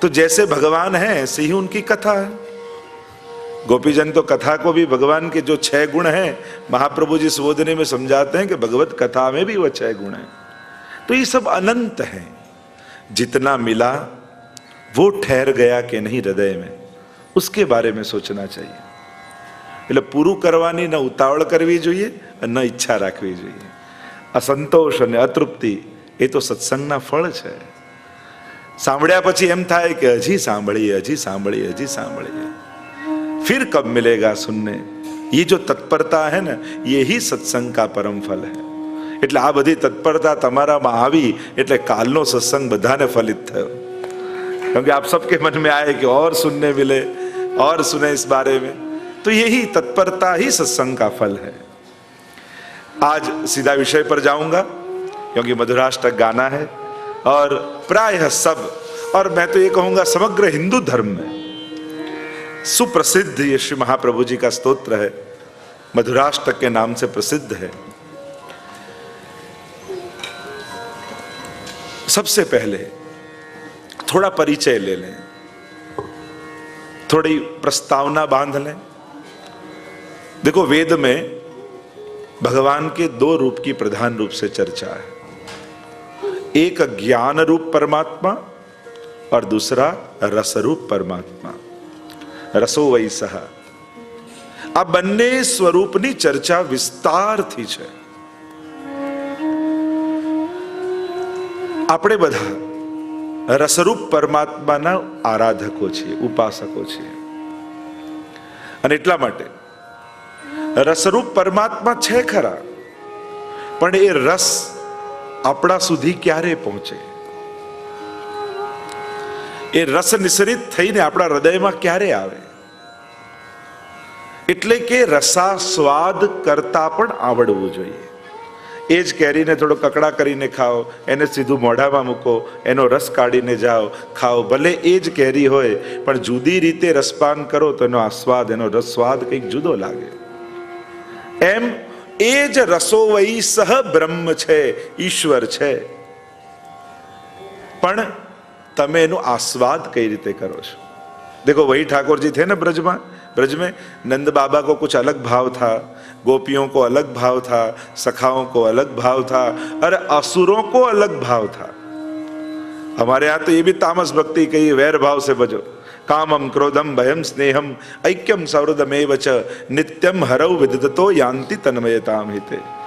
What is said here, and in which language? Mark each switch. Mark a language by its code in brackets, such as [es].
[hi] तो जैसे भगवान है ऐसे ही उनकी कथा है। गोपीजन तो कथा को भी भगवान के जो 6 गुण हैं, महाप्रभु जी सुबोधनी में समझाते हैं कि भगवत कथा में भी वह 6 गुण हैं। तो ये सब अनंत है। जितना मिला वो ठहर गया कि नहीं हृदय में, उसके बारे में सोचना चाहिए। [gu] એટલે પૂરું કરવાની ન ઉતાવળ કરવી જોઈએ અને ન ઈચ્છા રાખવી જોઈએ। असंतोष અને અતૃપ્તિ એ તો સત્સંગના ફળ છે। સાંભળ્યા પછી એમ થાય કે હજી સાંભળીએ, હજી સાંભળીએ, હજી સાંભળીએ, [hi] फिर कब मिलेगा सुनने। ये जो तत्परता है ना, यही सत्संग का परम फल है। [gu] એટલે આ બધી તત્પરતા તમારામાં આવી એટલે કાલનો સત્સંગ બધાને ફલિત થયો। [hi] क्योंकि आप सबके मन में आए कि और सुनने मिले, और सुने इस बारे में, तो यही तत्परता ही सत्संग का फल है। आज सीधा विषय पर जाऊंगा क्योंकि मधुराष्टक गाना है और प्रायः सब, और मैं तो ये कहूंगा समग्र हिंदू धर्म में सुप्रसिद्ध ये श्री महाप्रभु जी का स्तोत्र है, मधुराष्टक के नाम से प्रसिद्ध है। सबसे पहले थोड़ा परिचय ले लें, थोड़ी प्रस्तावना बांध लें। देखो, वेद में भगवान के 2 रूप की प्रधान रूप से चर्चा है। एक ज्ञान रूप परमात्मा और दूसरा रस रूप परमात्मा। [sa] रसो वै सह। [gu] आ बन्ने स्वरूपनी चर्चा विस्तारथी छे। આપણે બધા રસરૂપ પરમાત્માના આરાધકો છીએ, ઉપાસકો છીએ। અને એટલા માટે રસરૂપ પરમાત્મા છે ખરા, પણ એ રસ આપણા સુધી ક્યારે પહોંચે, એ રસ નિસરિત થઈને આપણા હૃદયમાં ક્યારે આવે, એટલે કે રસાસ્વાદ કરતા પણ આવડવું જોઈએ। એ જ કેરીને થોડો કકડા કરીને ખાઓ, એને સીધું મોઢામાં મૂકો, એનો રસ કાઢીને જાઓ, ખાઓ, ભલે એ જ કેરી હોય, પણ જુદી રીતે રસપાન કરો તો એનો આસ્વાદ, એનો રસસ્વાદ કંઈક જુદો લાગે। એમ એ જ રસો વૈ સહ બ્રહ્મ છે, ઈશ્વર છે, પણ તમે એનો આસ્વાદ કઈ રીતે કરો છો। [hi] देखो, वही ठाकुर जी थे ना ब्रज में नंद बाबा को कुछ अलग भाव था, गोपियों को अलग भाव था, सखाओं को अलग भाव था, अरे असुरों को अलग भाव था। हमारे यहाँ तो ये भी तामस भक्ति कही, वैर भाव से बजो। [sa] कामम क्रोधम भयम स्नेहम ऐक्यम सौहृदमेव च नित्यम हरौ विदधतो यान्ति तन्मयताम हिते।